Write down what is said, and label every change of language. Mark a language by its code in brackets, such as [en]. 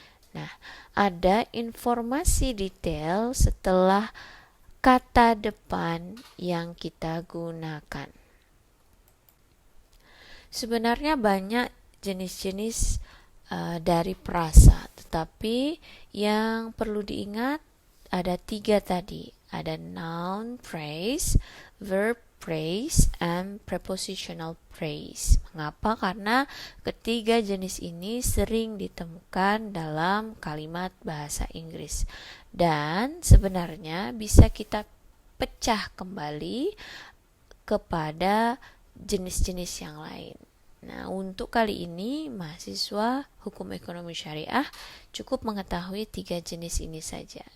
[id] Nah, ada informasi detail setelah kata depan yang kita gunakan. Sebenarnya banyak jenis-jenis dari frasa, tetapi yang perlu diingat ada 3 tadi. [en] Ada noun phrase, verb phrase, and prepositional phrase. [id] Mengapa? Karena ketiga jenis ini sering ditemukan dalam kalimat bahasa Inggris. Dan sebenarnya bisa kita pecah kembali kepada jenis-jenis yang lain. Nah, untuk kali ini mahasiswa Hukum Ekonomi Syariah cukup mengetahui 3 jenis ini saja.